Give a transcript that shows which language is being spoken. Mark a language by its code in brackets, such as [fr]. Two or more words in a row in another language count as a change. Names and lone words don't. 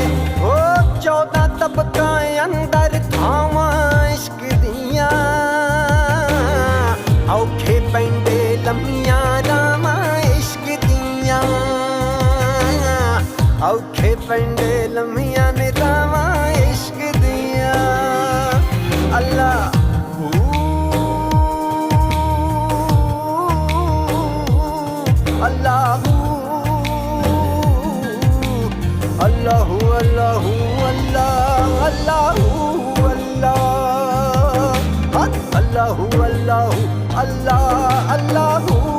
[pa] او 14 طبقہ اندر تھاواں عشق دیاں، اوکھے پینڈے لمیاں راواں عشق دیاں، اوکھے پینڈے لمیاں نے راواں عشق دیاں. [ar] الله اللهُ اللهُ اللهُ الله اللهُ الله اللهُ اللهُ الله اللهُ अल्लाह अल्लाहु अल्लाहु अल्लाह अल्लाहु